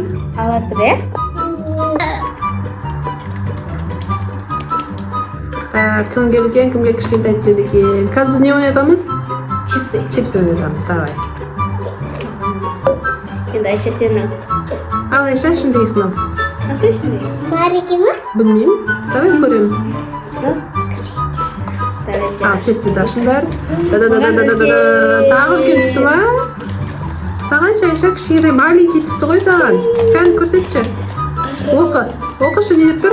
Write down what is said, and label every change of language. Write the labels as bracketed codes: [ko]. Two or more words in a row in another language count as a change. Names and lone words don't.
[kk] Алатыр, иә? Кімге үлкен, кімге кішкентай түседі екен. Қазір біз не ойнатамыз? Чипсы. Чипсы ойнатамыз, давай. Енді Айша сен ал. Ал Айша, ішіндегісін ал. [tr] Nasıl şimdi? Mariki mi? [kk] Білмеймін. Давай көреміз. Давай Ал, кесті ашыңдар. Тағы үлкен түсті ма? Саған Айша кішкентай маленький түсті ғой саған. Кән көрсетші. Оқы. Оқышы не деп тұр?